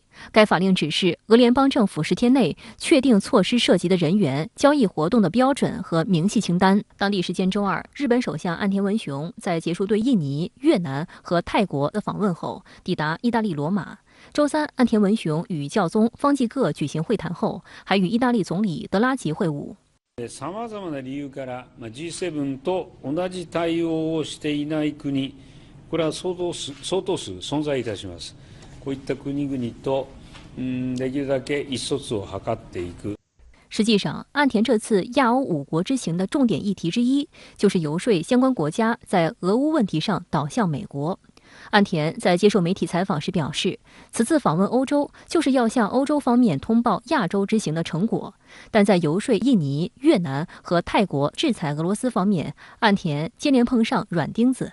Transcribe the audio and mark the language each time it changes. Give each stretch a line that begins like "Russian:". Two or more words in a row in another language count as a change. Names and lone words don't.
Chinese: 该法令指示俄联邦政府10天内确定措施涉及的人员、交易活动的标准和明细清单。当地时间周二，日本首相岸田文雄在结束对印尼、越南和泰国的访问后，抵达意大利罗马。周三，岸田文雄与教宗方济各举行会谈后，还与意大利总理德拉吉会晤。
Japanese: 様々な理由から G7 と同じ対応をしていない国、これは相当数存在いたします。こういった国々とできるだけ意思疎通を図っていく。
Chinese: 实际上，岸田这次亚欧5国之行的重点议题之一，就是游说相关国家在俄乌问题上倒向美国。岸田在接受媒体采访时表示，此次访问欧洲就是要向欧洲方面通报亚洲之行的成果，但在游说印尼、越南和泰国制裁俄罗斯方面，岸田接连碰上软钉子。